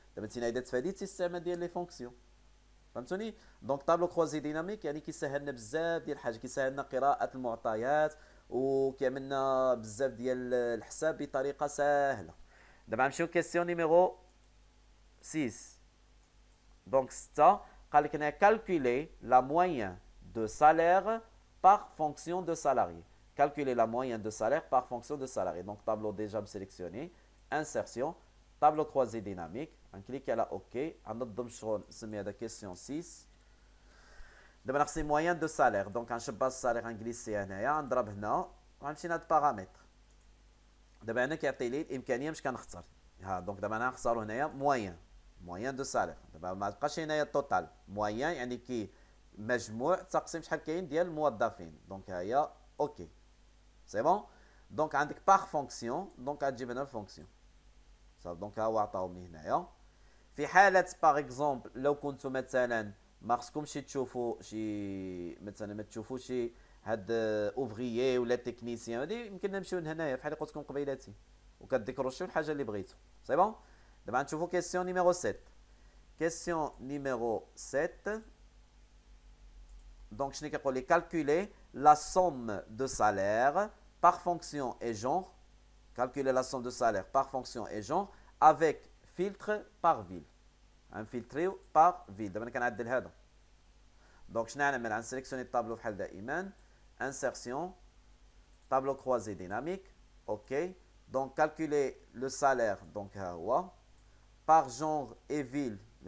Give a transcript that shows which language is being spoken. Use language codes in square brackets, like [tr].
[ar] دابا انت اذا تفاديتي الاستعمال ديال لي فونكسيون. فهمتوني؟ دونك طابلو كروزي ديناميك يعني كيسهلنا بزاف ديال الحاجات، كيسهلنا قراءة المعطيات وكيعملنا بزاف ديال الحساب بطريقة سهلة. دابا نمشيو كيسيون نيميرو 6. دونك 6 قال لك هنا [fr] calculer la moyenne de salaire par fonction de salarié. Calculer la moyenne de salaire par fonction de salarié. Donc tableau déjà sélectionné, insertion, tableau croisé dynamique. On clique على OK. [ar] غنظم الشغل نسمي هذا question 6. دابا نقسم [fr] moyenne de salaire. [ar] Donc غنشبع الصالير غنجليسي هنايا غنضرب هنا وغنمشي لهاد البارامتر. دابا هنا كيعطي لي الامكانيه باش كنختار. ها دونك دابا انا غنختارو هنايا موين دو سالير. دابا ما بقاش هنايا التوتال موين يعني كي مجموع تقسيم شحال كاين ديال الموظفين. دونك ها هي اوكي سي بون. دونك عندك باغ فونكسيون، دونك غتجيب هنا الفونكسيون صافي. دونك ها هو عطاومني هنايا. في حاله باغ اكزومبل لو كنتو مثلا ما خصكمش تشوفوا شي مثلا ما تشوفوش شي هاد اوفريي ولا تكنيسيان، هادي يمكن نمشيو لهنايا بحال اللي قلت لكم قبيلاتي وكتذكروا شي الحاجه اللي بغيتو. سي بون. دابا نشوفوا كيسيون نيميرو 7. كيسيون نيميرو 7 دونك شنو كيقول لي [fr] calculer la somme de salaire par fonction et genre. Calculer la somme de salaire par fonction et genre avec filtre par ville. [ar] غنفلتريو [fr] par ville. [ar] دابا انا كنعدل هذا. دونك شنو غنعمل؟ غنسيليكسيوني الطابلو بحال دائما، [fr] insertion, tableau croisé dynamique, ok. Donc calculer le salaire, donc par genre et ville.